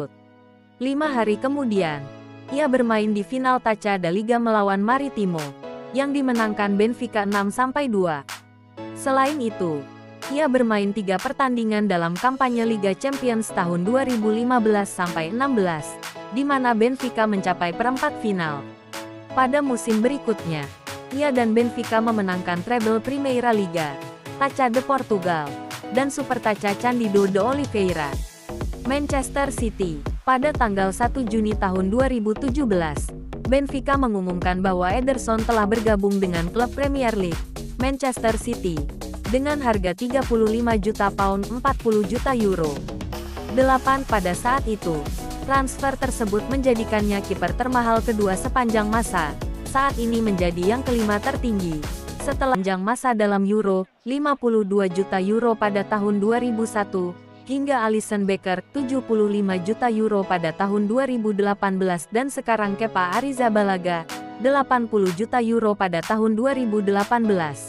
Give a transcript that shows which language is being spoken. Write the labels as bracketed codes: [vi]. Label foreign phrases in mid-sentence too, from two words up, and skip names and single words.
[id] 5 hari kemudian, ia bermain di final Taça Liga melawan Maritimo, yang dimenangkan Benfica 6-2. Selain itu, ia bermain 3 pertandingan dalam kampanye Liga Champions tahun 2015-16, di mana Benfica mencapai perempat final. Pada musim berikutnya, ia dan Benfica memenangkan treble Primeira Liga, Taça de Portugal, dan Super Taça Cândido de Oliveira. Manchester City. Pada tanggal 1 Juni tahun 2017, Benfica mengumumkan bahwa Ederson telah bergabung dengan klub Premier League, Manchester City, dengan harga 35 juta pound 40 juta euro. 8 pada saat itu, transfer tersebut menjadikannya kiper termahal kedua sepanjang masa, saat ini menjadi yang kelima tertinggi, setelah panjang masa dalam Euro, 52 juta euro pada tahun 2001, hingga Alisson Becker, 75 juta euro pada tahun 2018 dan sekarang Kepa Arrizabalaga, 80 juta euro pada tahun 2018.